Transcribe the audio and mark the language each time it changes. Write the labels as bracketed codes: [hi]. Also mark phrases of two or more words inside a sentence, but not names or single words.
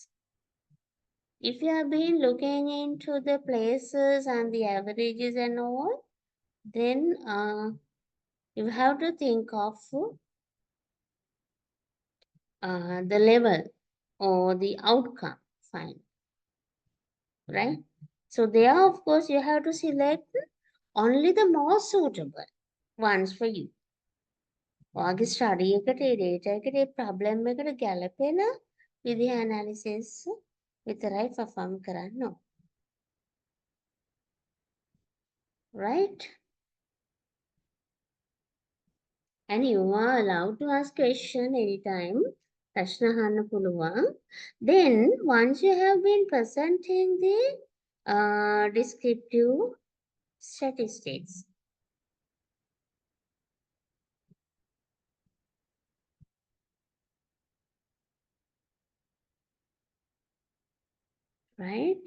[en] If you have been looking into the places and the averages and all, then you have to think of the level or the outcome. Fine. Right? So there, of course, you have to select only the most suitable ones for you. [si] ඔයාගේ ස්ටඩි එකට ඒ ඩේටා එකට ඒ ප්‍රොබ්ලම් එකට ගැලපෙන විදිහ ඇනලිසිස් විතරයි perform කරන්න ඕන. [en] Right? And you are allowed to ask question anytime. [si] ප්‍රශ්න අහන්න පුළුවන්. [en] Then once you have been presenting the descriptive statistics, right?